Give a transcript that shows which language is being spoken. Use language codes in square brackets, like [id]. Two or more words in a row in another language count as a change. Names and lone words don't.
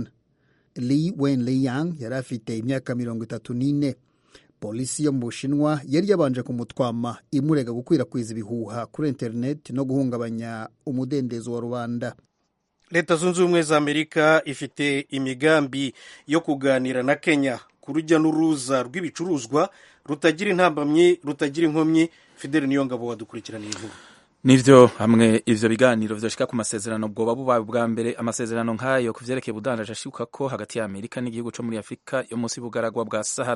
[rw] Li Wenliang yari afite imyaka 34. Polisi yo mu Bushinwa yari yabanje kumutwama imurega gukwirakwiza ibihuha kuri internet no guhungabanya umudendezo wa rubanda. Leta Zunze Ubumwe za Amerika ifite imigambi yo kuganira na Kenya ku rujya n'uruza rw'ibicuruzwa rutagira intambamyi rutagira inkomyi. [rn] Fidel Niyongabo wadukurikiraniye inkuru. Nivyo hamwe ivyo biganiro vyoshika ku masezerano bwoba bubaye bwa mbere. Amasezerano nk'ayo kuvyerekeye ubudandaji ashibuka ko hagati ya Amerika n'igihugu cyo muri Afrika yo munsi y'ubugaragwa bwa Sahara.